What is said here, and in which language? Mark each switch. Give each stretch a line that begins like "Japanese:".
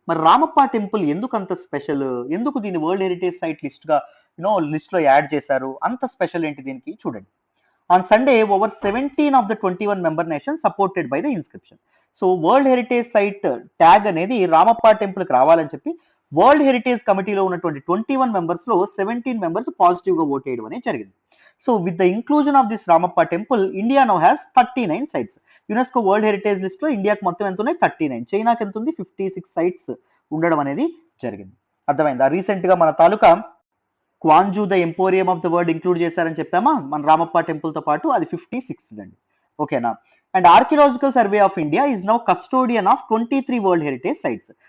Telugu: మరి రామప్ప టెంపుల్ ఎందుకు అంత స్పెషల్, ఎందుకు దీన్ని వరల్డ్ హెరిటేజ్ సైట్ లిస్ట్ గా లిస్ట్ లో యాడ్ చేశారు, అంత స్పెషల్ ఏంటి దీనికి చూడండి.
English: On Sunday over 17 of the 21 member nation supported by the inscription.
Telugu: So world heritage site tag అనేది రామప్ప టెంపుల్ కి రావాలని చెప్పి వరల్డ్ హెరిటేజ్ కమిటీలో ఉన్నటువంటి 21 మెంబర్స్ లో 17 మెంబర్స్ పాజిటివ్ గా ఓట్ చేయడం అనేది జరిగింది.
English: So with the inclusion of this Ramappa temple, India now has 39 sites.
Telugu: UNESCO World Heritage List లో ఇండియాకి మొత్తం ఎంత ఉన్నాయి, 39. చైనాకి ఎంత ఉంది, 56 sites ఉండడం అనేది జరిగింది. అర్థమైందా? రీసెంట్ గా మన తాలూకా క్వాంజూ the emporium of the world include చేశారని చెప్పామా మన రామప్ప టెంపుల్ తో పాటు, అది 56 అండి. ఓకేనా?
English: And archaeological survey of India is now custodian of 23 world heritage sites.